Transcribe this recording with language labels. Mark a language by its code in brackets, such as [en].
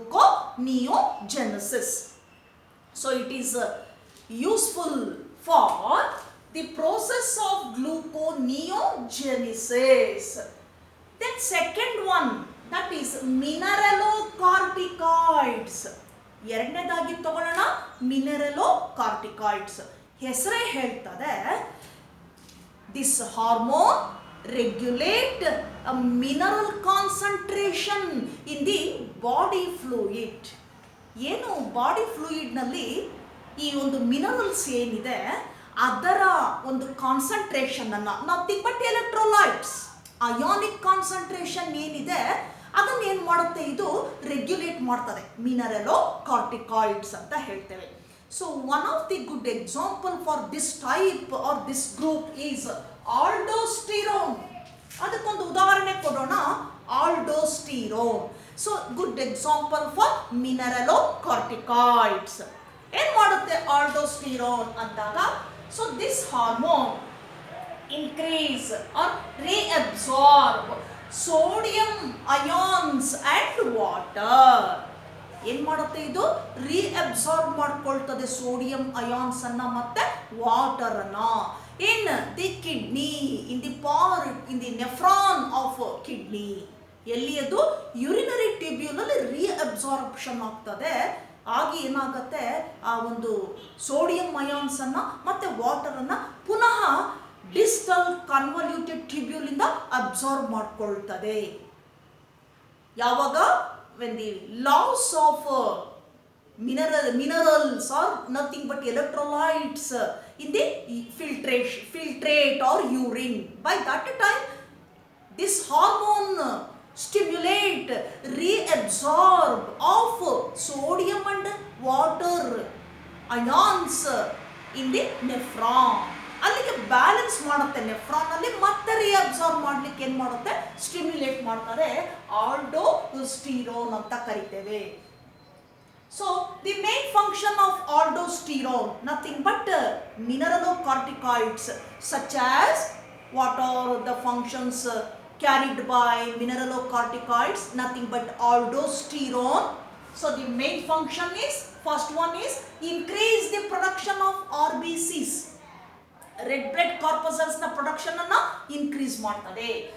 [en] Gluconeogenesis. So it is useful for the process of gluconeogenesis. Then second one, that is mineralocorticoids. [kn] ಎರಡನೇದಾಗಿ ತಗೊಳ್ಳೋಣ, ಮಿನರಲೋಕಾರ್ಟಿಕಾಯ್ಡ್ಸ್. ಹೆಸರೇ ಹೇಳ್ತದೆ, [en] this hormone regulate a mineral concentration in the body fluid. [kn] ಏನು body fluid ನಲ್ಲಿ ಈ ಒಂದು minerals ಏನಿದೆ ಅದರ ಒಂದು ಕಾನ್ಸಂಟ್ರೇಷನ್ ಅನ್ನ, [en] nothing but electrolytes, [kn] ionic concentration ಏನಿದೆ ಅದನ್ನ ಏನು ಮಾಡುತ್ತೆ, ಇದು ರೆಗ್ಯುಲೇಟ್ ಮಾಡ್ತದೆ. ಮಿನರಲೋಕಾರ್ಟಿಕಾಯ್ಡ್ಸ್ ಅಂತ ಹೇಳ್ತೇವೆ. [en] So one of the good example for this type or this group is aldosterone. [kn] ಅದಕ್ಕೊಂದು ಉದಾಹರಣೆ ಕೊಡೋಣ, aldosterone. [en] So good example for mineralocorticoids. [kn] ಏನು ಮಾಡುತ್ತೆ aldosterone ಅಂದಾಗ, [en] so this hormone increase or reabsorb sodium ions and water. [kn] ಏನು ಮಾಡುತ್ತೆ, ಇದು ರೀಅಬ್ಸಾರ್ಬ್ ಮಾಡ್ಕೊಳ್ತದೆ sodium ions ಅನ್ನ ಮತ್ತೆ ವಾಟರ್ ಅನ್ನ [en] In the kidney, in the part, in the nephron of kidney. [kn] ಎಲ್ಲಿ ಅದು ಯೂರಿನರಿ ಟ್ಯೂಬ್ಯೂಲ್ ಅಲ್ಲಿ ರೀಅಬ್ಸಾರ್ಪ್ಷನ್ ಆಗ್ತದೆ. ಆಗಿ ಏನಾಗುತ್ತೆ, ಆ ಒಂದು ಸೋಡಿಯಂ ಅಯಾನ್ಸ್ ಅನ್ನ ಮತ್ತೆ ವಾಟರ್ ಅನ್ನ ಪುನಃ ಡಿಸ್ಟಲ್ ಕನ್ವಲ್ಯೂಟೆಡ್ ಟ್ಯೂಬ್ಯೂಲ್ ಇಂದ ಅಬ್ಸಾರ್ಬ್ ಮಾಡ್ಕೊಳ್ತದೆ. ಯಾವಾಗ, [en] when the loss of minerals or nothing but electrolytes in the filtrate or urine, by that time this hormone stimulate reabsorb of sodium and water ions in the nephron. [kn] ಅಲ್ಲಿಗೆ balance ಮಾಡುತ್ತೆ nephron ಅಲ್ಲಿ, ಮತ್ತೆ ರೀಅಬ್ಸಾರ್ಬ್ ಮಾಡ್ಲಿಕ್ಕೆ ಏನ್ ಮಾಡುತ್ತೆ, stimulate ಮಾಡ್ತಾರೆ, ಆಲ್ಡೋಸ್ಟಿರೋನ್ ಅಂತ ಕರಿತೇವೆ. [en] So the main function of aldosterone nothing but mineralocorticoids, such as what are the functions carried by mineralocorticoids, nothing but aldosterone. So the main function is, first one is increase the production of RBCs, red blood corpuscles [kn] na production anna increase ಮಾಡ್ತದೆ.